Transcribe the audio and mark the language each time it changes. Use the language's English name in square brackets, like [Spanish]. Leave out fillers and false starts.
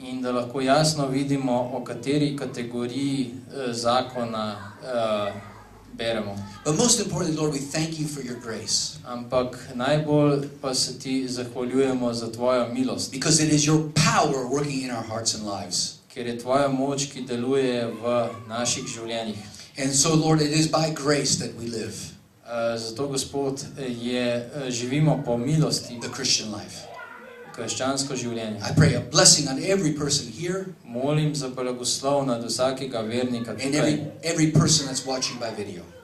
[Slovenian] In da lahko jasno vidimo, o kateri kategoriji zakona beremo. [English] But most importantly, Lord, we thank you for your grace. [Slovenian] Ampak najbolj pa se ti zahvaljujemo za tvojo milost. [English] Because it is your power working in our hearts and lives. [Slovenian] Ker je tvoja moč, ki deluje v naših življenjih. [English] And so, Lord, it is by grace that we live. [Slovenian] Zato, Gospod, živimo po milosti. [English] The Christian life. [Slovenian] Krščansko življenje. [English] I pray a blessing on every person here. [Slovenian] Molim za blagoslov nad vsakega vernika [English] And [Slovenian] tukaj. [English] every person that's watching by video.